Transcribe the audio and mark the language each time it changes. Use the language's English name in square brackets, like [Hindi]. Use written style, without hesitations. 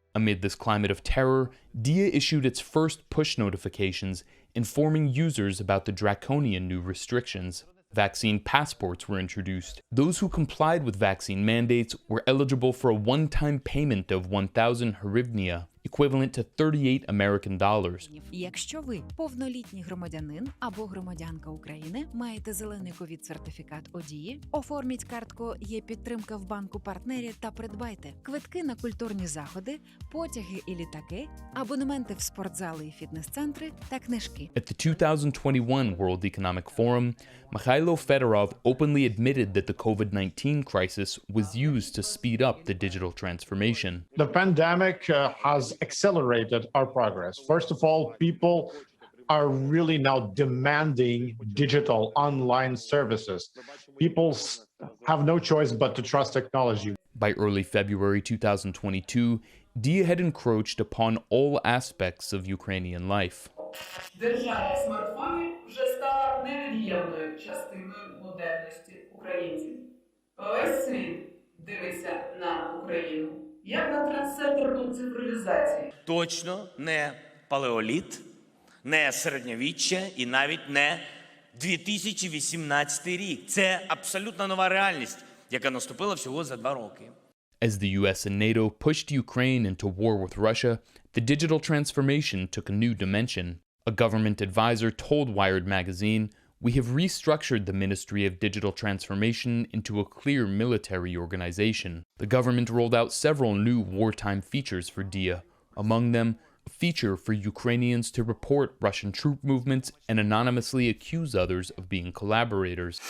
[English] Amid this climate of terror, DIA issued its first push notifications informing users about the draconian new restrictions. Vaccine passports were introduced. Those who complied with vaccine mandates were eligible for a one-time payment of 1,000 hryvnia, equivalent to $38 American. [Ukrainian] Якщо ви повнолітній громадянин або громадянка України, маєте зелений ковід-сертифікат ОДІ, оформіть картку «Є підтримка в банку-партнері» та придбайте квитки на культурні заходи, потяги і літаки, абонементи в спортзали і фітнес-центри та книжки. [English] At the 2021 World Economic Forum, Mikhailo Fedorov openly admitted that the COVID-19 crisis was used to speed up the digital transformation. The pandemic has accelerated our progress. First of all, people are really now demanding digital online services. People have no choice but to trust technology. By early February 2022, DIA had encroached upon all aspects of Ukrainian life. [Ukrainian] Державні смартфони вже стала невід'ємною частиною модерності українців. Весь світ дивиться на Україну як на трансцентрну цифровізацію. Точно не палеоліт, не середньовіччя і навіть не 2018 рік. Це абсолютно нова реальність, яка наступила всього за 2 роки. [English] As the US and NATO pushed Ukraine into war with Russia, the digital transformation took a new dimension. A government advisor told Wired magazine, "We have restructured the Ministry of Digital Transformation into a clear military organization." The government rolled out several new wartime features for DIA, among them a feature for Ukrainians to report Russian troop movements and anonymously accuse others of being collaborators.